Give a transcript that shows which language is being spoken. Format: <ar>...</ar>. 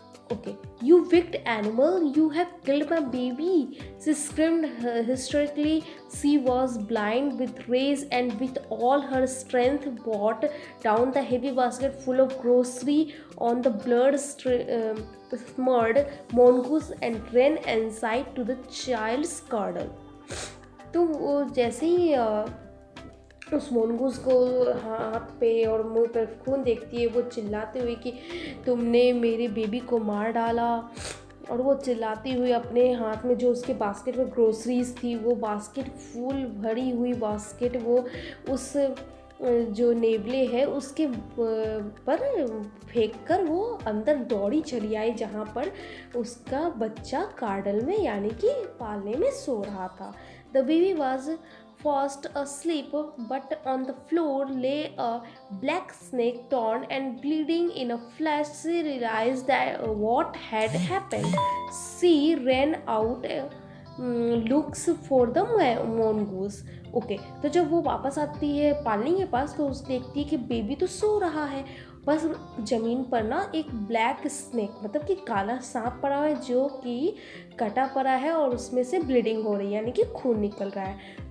<en>Okay, you wicked animal, you have killed my baby, she screamed hysterically. She was blind with rage and with all her strength brought down the heavy basket full of grocery on the blood smeared mongoose and ran inside to the child's cradle.</en> <hi>तो वो जैसे ही उस मोनगूज को हाथ पे और मुंह पर खून देखती है, वो चिल्लाते हुए कि तुमने मेरे बेबी को मार डाला। और वो चिल्लाती हुई अपने हाथ में जो उसके बास्केट में ग्रोसरीज थी, वो बास्केट फुल भरी हुई बास्केट वो उस जो नेवले है उसके पर फेंक कर वो अंदर दौड़ी चली आई, जहाँ पर उसका बच्चा कार्डल में यानी कि पालने में सो रहा था।</hi> <en>The baby was fast asleep, but on the floor lay a black snake, torn and bleeding. In a flash she realized that what had happened. She ran out, looks for the mongoose.</en> <hi>Okay तो जब वो वापस आती है पालनी के पास, तो उस देखती है कि बेबी तो सो रहा है, बस ज़मीन पर ना एक ब्लैक स्नेक मतलब कि काला सांप पड़ा हुआ है, जो कि कटा पड़ा है और उसमें से ब्लीडिंग हो रही है यानी कि खून निकल रहा है।</hi>